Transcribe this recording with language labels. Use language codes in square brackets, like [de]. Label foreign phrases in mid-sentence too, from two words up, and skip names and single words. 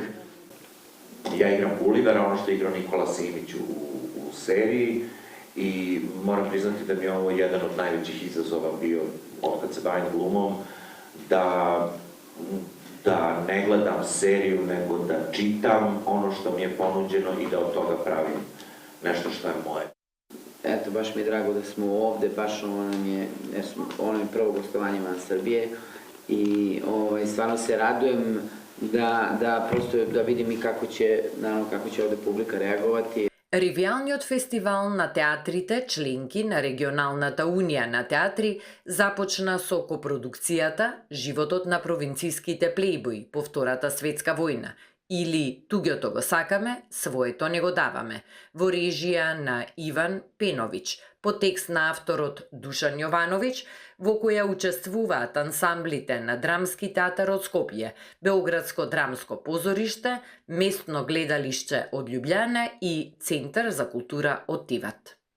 [sr] Ja igram Gulivera, ono što je igrao Nikola Simić u seriji, i moram priznati da mi je ovo jedan od najvećih izazova bio otkad se bavim glumom, da ne gledam seriju, nego da čitam ono što mi je ponuđeno i da od toga pravim nešto što je moje. Eto, baš mi je drago da smo ovde, baš ono je prvo gostovanje van Srbije i stvarno se radujem da prosto da vidim i kako će ovde publika reagovati. [mk] Ревијалниот фестивал на театрите, членки на Регионалната унија на театри, започна со копродукцијата Животот на провинцијските плејбои по Втората светска војна или Туѓото го сакаме, своето не го даваме, во режија на Иван Пеновиќ, по текст на авторот Душан Јовановиќ, во која учествуваат ансамблите на Драмски театар од Скопје, Белградско драмско позориште, Местно гледалиште од Љубљана и Центар за култура од Тиват.